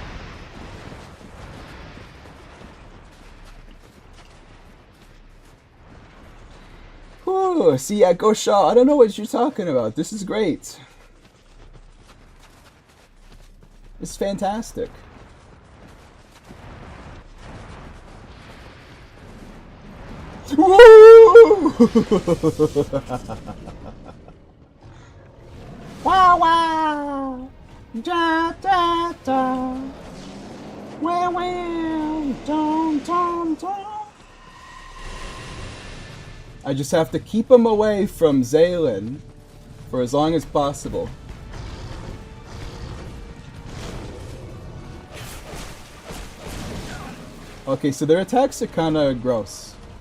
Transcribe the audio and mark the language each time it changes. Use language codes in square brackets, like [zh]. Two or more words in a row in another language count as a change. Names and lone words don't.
[en] Whew, see, Echo Shaw, I don't know what you're talking about. This is great. It's fantastic. Woo! Wow, wow! Da, da, da. Wow, wow! Dun, dun, dun. I just have to keep him away from Zaylin for as long as possible. Okay, so their attacks are kind of gross.